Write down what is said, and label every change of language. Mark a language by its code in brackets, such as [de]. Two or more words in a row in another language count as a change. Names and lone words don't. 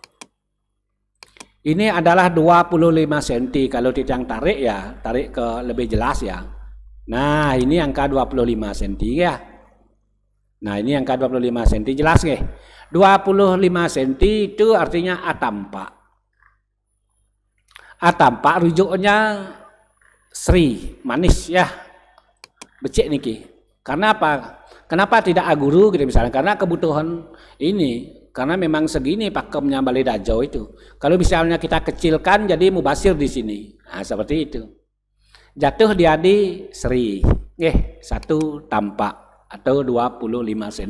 [id] Ini adalah 25 cm. Kalau Titiang tarik ya, tarik ke lebih jelas ya. Nah, ini angka 25 cm ya. Nah, ini angka 25 cm jelas nggih. 25 cm itu artinya atampak. Atampak rujuknya Sri, manis ya. [ban] Becik niki. [id] Karena apa? Kenapa tidak aguru gitu misalnya? Karena kebutuhan ini, karena memang segini pakemnya Balai Dajo itu. Kalau misalnya kita kecilkan jadi mubasir di sini. Nah, seperti itu. Jatuh dia di Sri. Nggih, 1 tampak atau 25 cm.